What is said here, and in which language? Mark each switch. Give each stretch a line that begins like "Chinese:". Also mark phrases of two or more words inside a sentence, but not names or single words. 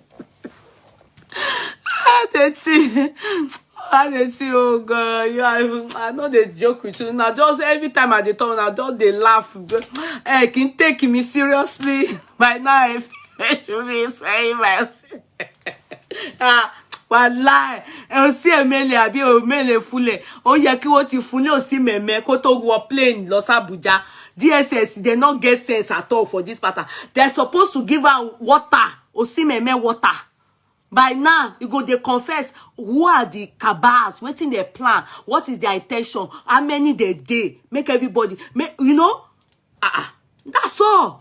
Nigerian Pidgin: I see, oh God, I know they joke with you. Now, just every time I talk, now just they laugh. Hey, can take me seriously. By now, I should be very nice. Wallahi, Osimeme abi Omele fule.
Yoruba: Ó yẹ kí wọ́n ti fún ní Osimeme kó tó wọ plane lọ Abuja.
Nigerian Pidgin: DSS, they not get sense at all for this matter. They're supposed to give her water, Osimeme water. By now, you go, they confess who are the cabals, what's in their plan, what is their intention, how many they make everybody, you know? That's all.